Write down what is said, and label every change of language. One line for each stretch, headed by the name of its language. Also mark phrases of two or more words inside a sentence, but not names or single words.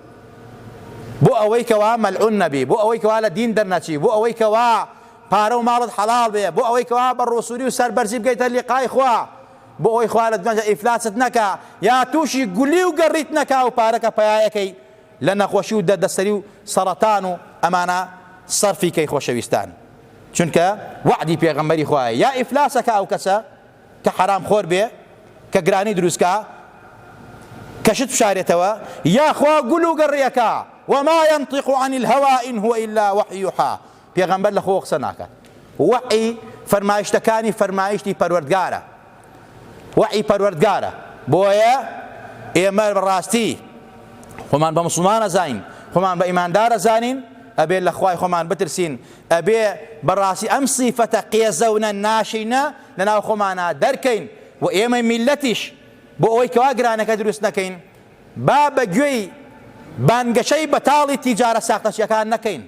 Central Kurdish: بۆ ئەوەی کەوا مەلعون نەبی بۆ ئەوەی کەوا لە دین دەرنەچی بۆ ئەوەی کەوا پارە و ماڵت حەڵاڵ بێ بۆ ئەوەی کەوا بە ڕۆسووری و سەربەرزی بگەیتە لیقای خوا بۆ ئەوەی خوا لە دنیا ئیفلاست نەکا یا تووشی گولی و گەڕیت نەکا و پارەکە پەیایەکەی لە نەخۆشی و دەردەسەری و سەرەتان و ئەمانە سەرفی کەی خۆشەویستان چونکە وعدی پێغەمبەری خوایە یا ئیفلاسەکە ئەو کەسە کە حرام خۆر بێ کە گرانی دروستکە کەشت بشارێتەوە یاخوا گول و گەڕیەکە
Arabic: وما ينطق عن الهوى إن هو إلا وحي يوحى
Central Kurdish: پێغەمبەر لە خۆ قسە ناکات وحی فەرمایشتەکانی فەرمایشتی پەروەردگارە وحی پەروەردگارە بۆیە ئێمە بەڕاستی خۆمان بە موسڵمان ئەزانین خۆمان بە ئیماندار ئەزانین ئەبێ لە خوای خۆمان بترسین ئەبێ بەڕاستی ئەم سیفەتە قێزەونە ناشینە لەناو خۆمانە دەرکەین و ئێمە میلەتیش بۆ ئەوەی کەوا گرانەکە دروست نەکەین با بە گوێی بانگەشەی بەتاڵی تیجارە ساختەچیەکان نەکەین